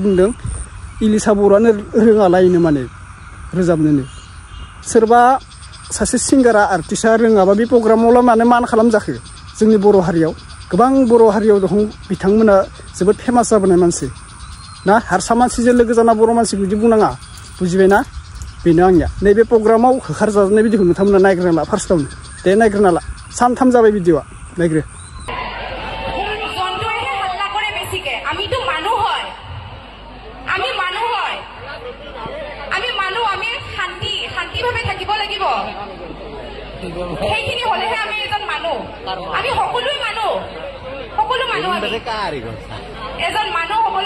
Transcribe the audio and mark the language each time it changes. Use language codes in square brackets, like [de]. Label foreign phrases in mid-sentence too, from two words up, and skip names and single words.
[brx] बुंदों इलिसा बर'आनो रोङालायनो माने रोजाबनोनो सोरबा सासे सिंगारा आर्टिस्टआ रोङाबा बे प्रग्रामावला मानो मान खालामजाखो जोंनि बर' हारियाव गोबां बर' हारियाव दं बिथांमोना जोबोद फेमास जाबोनाय मानसि ना हारसा मानसिजों लोगो जाना बर' मानसिखौ बिदि बुंनाङा बुजिबायना बेनो आंनिया नैबे प्रग्रामाव होखारजानाय भिडिअखौ नोंथांमोना नायग्रोना ला फार्स्टआवनो दे नायग्रोना ला सानथाम जाबाय भिडिअआ नायग्रो [as] সেইখিনি হলেহে আমি এজন মানুহ আমি সকলো মানুহ এজন মানুহ হবলৈ